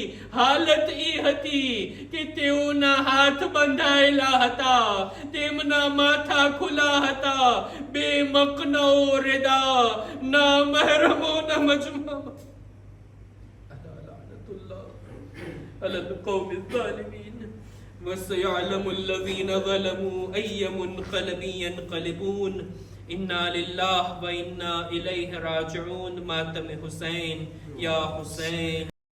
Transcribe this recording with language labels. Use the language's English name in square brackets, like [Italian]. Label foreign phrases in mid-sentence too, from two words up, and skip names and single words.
[Gujarati] હાલત એ હતી કે તેઓના હાથ બંધાયેલા હતા, તેમના માથા ખુલ્લા હતા, બે મકનો રેદા, ના મહેરમો ના મજમા. [Arabic] على القوم الظالمين. وسيعلم الذين ظلموا أي منقلب ينقلبون. إنا لله وإنا إليه راجعون. ماتم حسين، يا حسين.